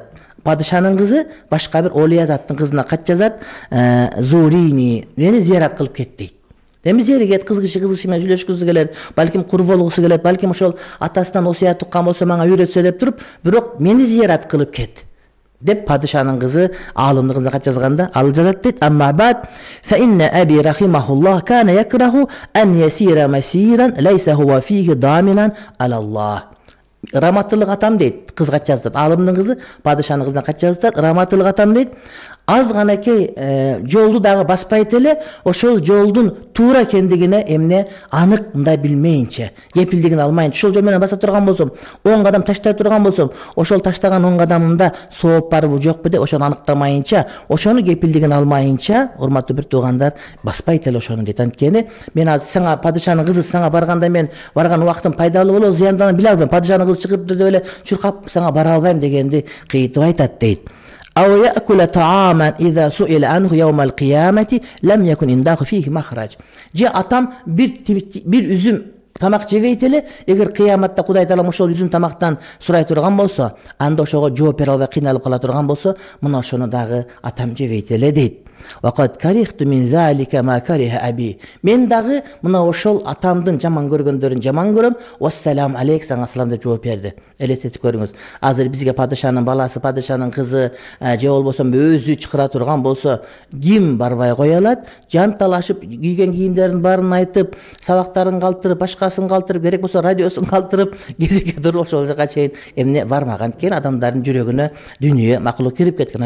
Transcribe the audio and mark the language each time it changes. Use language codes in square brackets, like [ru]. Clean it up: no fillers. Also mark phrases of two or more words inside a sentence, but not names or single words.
[ky] Падышанын кызы башка бир олиязаттын кызына кат жазат: Зурини, мени зиярат кылып кет дейт. Эми зиярат кыз киши менен сүйлөшкүсү келет, балким кур болгусу келет, балким ошол атасынан осуят уккан болсо мага үйрөтсө деп туруп, бирок мени зиярат кылып кет деп падышанын кызы аалымдын кызына кат жазганда, ал жазат дейт: [ar] أما بعد فإن أبي رحمه الله كان يكره أن يسير مسيرا ليس هو فيه ضامنا على الله. [ky] Раматылык атам дейт, кыз кат жазат. Аалымдын кызы падышанын кызына кат жазат: раматылык атам дейт, аз ганакей жолду дагы баспайт эле, ошол жолдун туура экендигине эмне анык мындай билмейинче, кепилдигин алмайынча, ошол жол менен баса турган болсом, 10 кадам таштай турган болсом, ошол таштаган 10 кадамымда сооп барбы жокпу деп ошону аныктамайынча, ошону кепилдигин алмайынча, урматтуу бир туугандар, баспайт эле ошону дейт. Анткени мен азыр сага падышанын кызы сага барганда, мен барган убактым пайдалуу болобу, зыянданып биле албайм, падышанын кызы чыгып деп эле чуркап сага бара албайм дегенди кыйтып айтат дейт. [ar] أو يأكل طعاما إذا سئل عنه يوم القيامة لم يكن عنده فيه مخرج. [ky] Же атам бир üzüm тамак жебейт эле, эгер кыяматта Кудай таалам ошол üzüm тамактан сурай турган болсо, анда ошого жооп бере албай кыйналып кала турган болсо, мына ошону дагы атам жебейт эле дейт. [ar] وقد كرهت من ذلك ما كره أبي. [ky] Мен дагы мына ошол атамдын жаман көргөндөрүн жаман көрөм. [ar] والسلام عليك, [ky] сага салам деп жооп берди. Элестетип көрүңүз. Азыр бизге падышанын баласы, падышанын кызы же болбосо өзү чакыра турган болсо, ким барбай кое алат? Жанталашып, кийген кийимдерин баарын айтып, сабактарын калтырып, башкасын калтырып, керек болсо радиосун калтырып, кезекке туруп ошол жака чейин эмне бармаган экен, адамдардын жүрөгүнө дүнүйө макулук кирип кеткен.